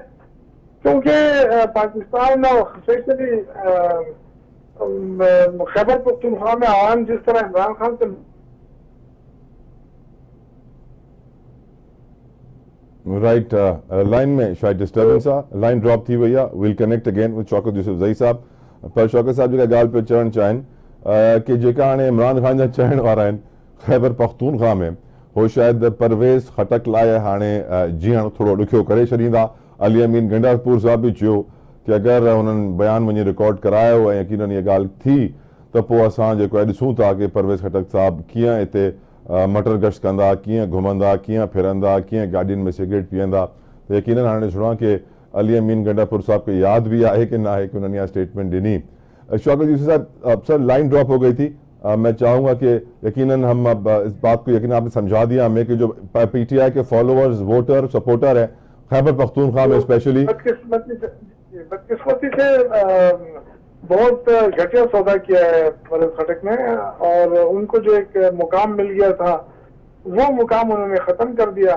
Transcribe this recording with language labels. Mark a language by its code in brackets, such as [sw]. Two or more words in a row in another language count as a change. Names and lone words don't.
[ur] کیونکہ پاکستان اور سپیشلی خیبر پختونخوا میں عوام جس طرح عمران خان سے [sd] राइट लाइन में शायद डिस्टर्बेंस आ, [en] line drop [sd] थी भैया, [en] will connect again with [sd] शौकत यूसुफजई साहब। पर शौकत साहब जी का गाल पे चढ़ण चाहिनि कि जेका हाणे इमरान खान जा चढ़ण वारा आहिनि खैबर पख्तूनख्वा में, हो शायद परवेज खटक लाइ हाणे जीअण थोरो ॾुखियो करे छॾींदा। अली अमीन गंडापुर साहब बि चयो कि अगरि हुननि बयान वञी रिकॉर्ड करायो ऐं यकीनन इहा ॻाल्हि थी त पोइ असां जेको आहे ॾिसूं था कि परवेज खटक साहब कीअं हिते मटर गश्त कंदा, कीअं घुमंदा, कीअं फिरंदा, कीअं गाॾियुनि में सिगरेट पीअंदा। त यकीनन हाणे ॾिसणो आहे कि अली अमीन गंडापुर साहब खे यादि भी आहे कि न आहे कि [ur] انہوں نے یہاں سٹیٹمنٹ [sd] ॾिनी। [ur] شوکت یوسف صاحب, [en] sir line drop [ur] ہو گئی تھی، میں چاہوں گا کہ یقیناً ہم اب اس بات کو یقین آپ نے سمجھا دیا ہمیں کہ جو پی ٹی آئی کے فالوورز، ووٹر، سپورٹر ہے خیبر پختونخوا میں سپیشلی, بدقسمتی سے بہت گھٹیا سودا کیا ہے پرویز خٹک نے، اور ان کو جو ایک مقام مل گیا تھا وہ مقام انہوں نے ختم کر دیا.